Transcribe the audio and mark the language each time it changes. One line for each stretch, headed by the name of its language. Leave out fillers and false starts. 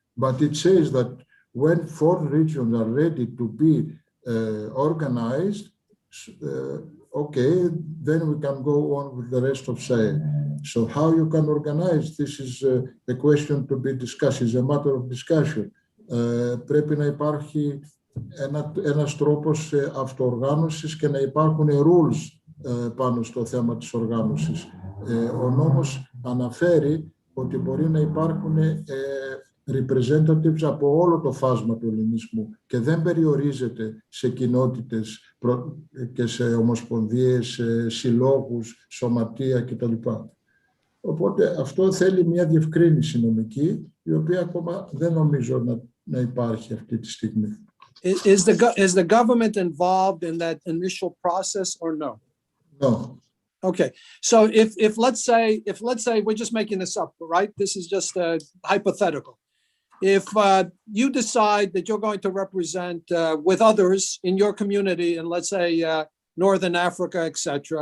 English: But it says that when 4 regions are ready to be organized, okay, then we can go on with the rest of SAE. So how you can organize, this is a question to be discussed, is a matter of discussion.
Greek: Πρέπει να υπάρχει ένας τρόπος αυτοοργάνωσης και να υπάρχουν rules πάνω στο θέμα της οργάνωσης. Ο νόμος αναφέρει ότι μπορεί να υπάρχουν representatives από όλο το φάσμα του ελληνισμού και δεν περιορίζεται σε κοινότητες και σε ομοσπονδίες, σε συλλόγους, σωματεία κτλ. Οπότε αυτό θέλει μια διευκρίνηση νομική, η οποία ακόμα δεν νομίζω να υπάρχει αυτή τη στιγμή.
English: Is the government involved in that initial process or no? No. Okay, so if let's say we're just making this up, right? This is just hypothetical. If you decide that you're going to represent with others in your community in, let's say, Northern Africa, etc.